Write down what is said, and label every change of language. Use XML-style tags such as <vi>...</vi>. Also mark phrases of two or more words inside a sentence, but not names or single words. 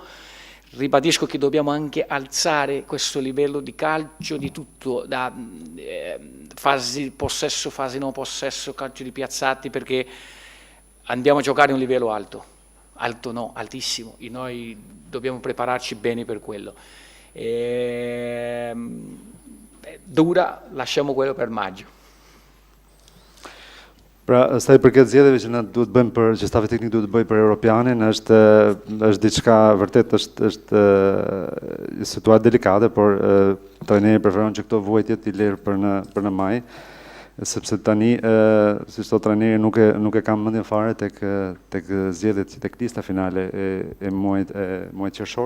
<it>Ribadisco che dobbiamo anche alzare questo livello di calcio, di tutto, da fasi possesso, fasi non possesso, calcio di piazzati, perché andiamo a giocare a un livello alto. Alto no, altissimo, e noi dobbiamo prepararci bene per quello. Dura, lasciamo quello per maggio.</it> <sq>Pra, sa i përket zgjedhjeve që na duhet bëjmë që stafi teknik duhet të bëjë për Europianin, është diçka vërtet është situatë delikate, por trajneri preferon që këto vuajtjet i lërë për në maj, sepse tani si çdo trajneri nuk e kam mendjen fare tek zgjedhjet, tek lista finale e muajit qershor.</sq>